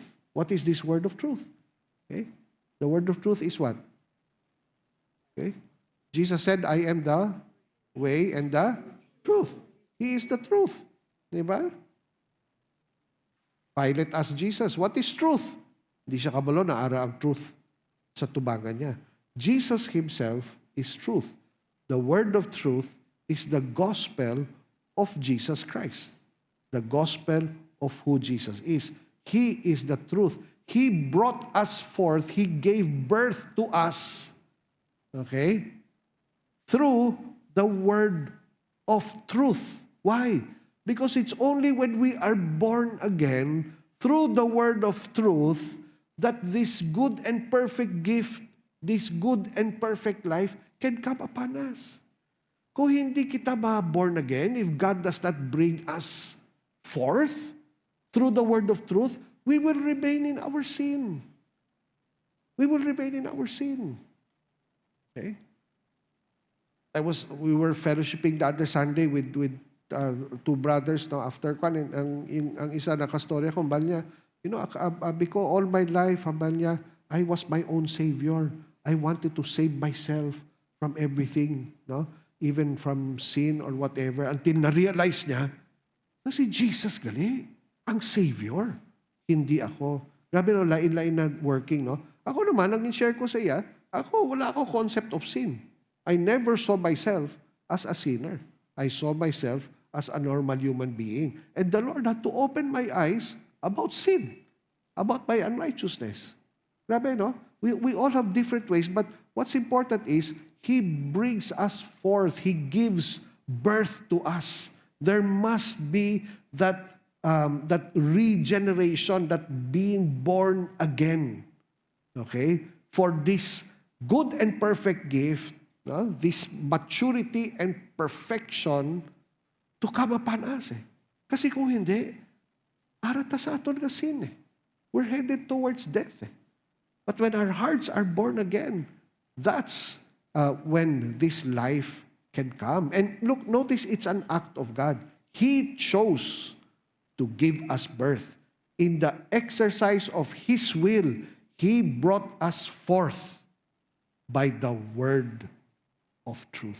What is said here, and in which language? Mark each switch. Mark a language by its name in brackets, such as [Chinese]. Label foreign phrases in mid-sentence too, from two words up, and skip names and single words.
[English] What is this word of truth? Okay? The word of truth is what? Okay? Jesus said, I am the way and the truth. He is the truth. Diba? Pilate asked Jesus, what is truth? [Hiligaynon] Hindi siya kabalo na ara ang truth sa tubangan niya. [English] Jesus Himself is truth. The word of truth is the gospel of Jesus Christ. The gospel of who Jesus is. He is the truth. He brought us forth. He gave birth to us. Okay? Through the word of truth. Why? Because it's only when we are born again, through the word of truth, that this good and perfect gift, this good and perfect life can come upon us. [Hiligaynon] Kung hindi kita [English] born again, if God does not bring us forth through the word of truth, we will remain in our sin. We will remain in our sin. Okay? We were fellowshipping the other Sunday with two brothers no, after kwan, [Hiligaynon] ang isa nakastorya kung bal niya, [English] because all my life, [Hiligaynon] bal niya, [English] I was my own savior. I wanted to save myself from everything, no? Even from sin or whatever, [Hiligaynon] until na-realize niya, na si Jesus gali, ang savior, hindi ako. Grabe no, lain-lain na working, no? Ako naman, ang share ko sa iya, wala ako [English] concept of sin. I never saw myself as a sinner. I saw myself as a normal human being. And the Lord had to open my eyes about sin, about my unrighteousness. [Hiligaynon] Grabe, no? [English] We all have different ways, but what's important is, He brings us forth. He gives birth to us. There must be that regeneration, that being born again. Okay? For this good and perfect gift, this maturity and perfection to come upon us. [Hiligaynon] Kasi kung hindi, arata sa aton nga sin. [English] We're headed towards death. But when our hearts are born again, that's when this life can come. And look, notice it's an act of God. He chose to give us birth. In the exercise of His will, He brought us forth by the word of truth.